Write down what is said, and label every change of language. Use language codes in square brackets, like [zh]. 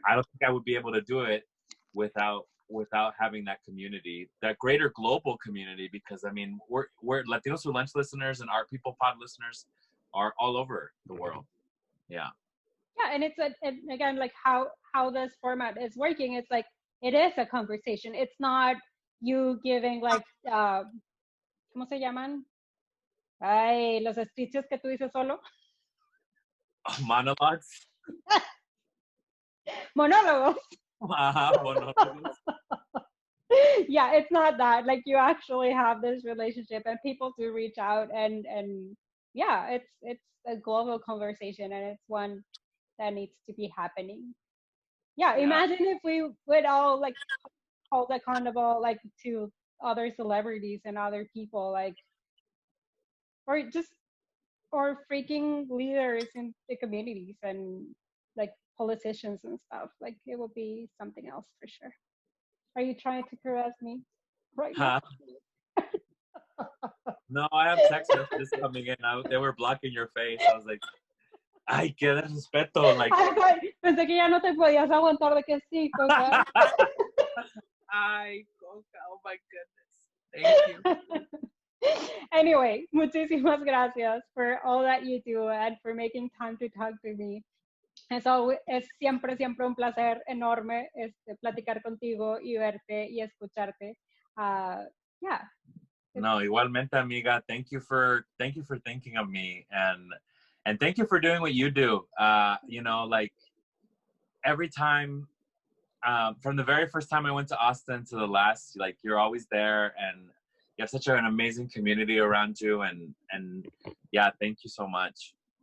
[en] I don't think I would be able to do it without having that community, that greater global community, because I mean, we're Latinos Who Lunch listeners and Our People Pod listeners are all over the world. Yeah. Yeah, and it's again, like how this format is working. It's like it is a conversation. It's not you giving like [es] ¿cómo se llaman? Ay, los speeches que tú dices solo. [en] Monologues. [es] Monólogos. Monólogos. [en] Yeah, it's not that. Like you actually have this relationship, and people do reach out, and yeah, it's a global conversation, and it's one that needs to be happening. Yeah, imagine if we would all like hold accountable like to other celebrities and other people, like or freaking leaders in the communities and like politicians and stuff. Like it will be something else for sure. Are you trying to caress me right now? No, I have text messages coming in. They were blocking your face. I was like, [es] ay, qué respeto. [en] Like, [es] pensé que ya no te podías aguantar de que sí, Coca. [en] Ay, Coca, oh my goodness. Thank you. Anyway, [es] muchísimas gracias [en] for all that you do and for making time to talk to me. [es] Eso es siempre un placer enorme platicar contigo y verte y escucharte. [en] Yeah. [es] No, igualmente, amiga. [en] Thank you for thinking of me, and thank you for doing what you do. You know, like every time, from the very first time I went to Austin to the last, like you're always there, and you have such an amazing community around you, and yeah, thank you so much.